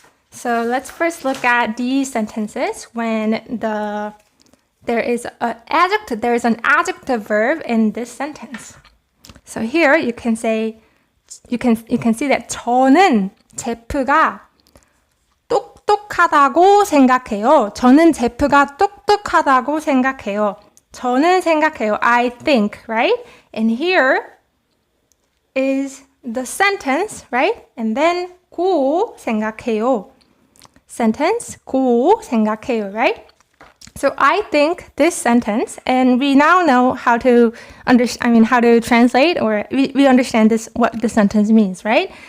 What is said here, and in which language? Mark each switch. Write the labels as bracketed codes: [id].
[en] So let's first look at these sentences when there is an adjective verb in this sentence. So here you can see that [ko] 저는 제프가 똑똑하다고 생각해요. 저는 제프가 똑똑하다고 생각해요. 저는 생각해요. [en] I think, right? And here is the sentence, right? And then [ko] 고 생각해요. [en] Sentence, 고 생각해요, right? So I think this sentence, and we now know how to how to translate, or we understand this what the sentence means, right?